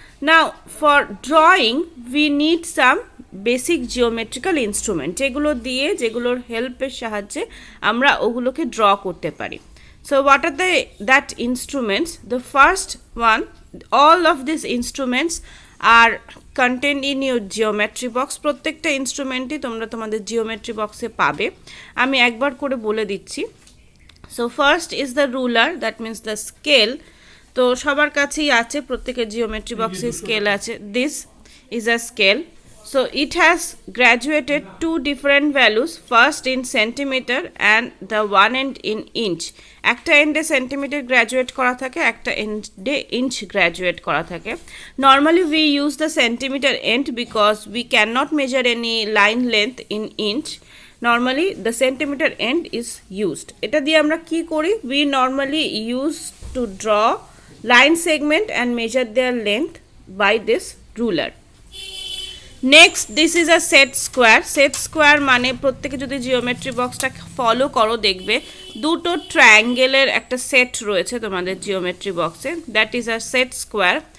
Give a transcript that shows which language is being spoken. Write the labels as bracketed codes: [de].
[en] Now for drawing we need some basic geometrical instrument, [bn] যেগুলো দিয়ে, যেগুলোর হেল্পের সাহায্যে আমরা ওগুলোকে ড্র করতে পারি. [en] So what are that instruments? The first one, all of these instruments are contained in your geometry box. [bn] প্রত্যেকটা ইনস্ট্রুমেন্টই তোমরা তোমাদের জিওমেট্রি বক্সে পাবে. আমি একবার করে বলে দিচ্ছি. [en] So first is the ruler, that means the scale. [bn] তো সবার কাছেই আছে, প্রত্যেকের জিওমেট্রি বক্সে স্কেল আছে. [en] This is a scale. So it has graduated two different values, first in centimeter and the one end in inch. [bn] একটা এন্ডে centimetre graduate করা থাকে, একটা এন্ডে ইঞ্চ গ্র্যাজুয়েট করা থাকে. [en] Normally we use the centimeter end because we cannot measure any line length in inch. Normally the centimeter end is used. [bn] এটা দিয়ে আমরা কি করি? [en] We normally use to draw line segment and measure their length by this ruler. Next, this is a set square. [bn] Set square মানে প্রত্যেকে যদি geometry বক্সটা follow করো দেখবে দুটো ট্রায়াঙ্গেলের একটা সেট রয়েছে তোমাদের জিওমেট্রি বক্সে, [en] That is a set square.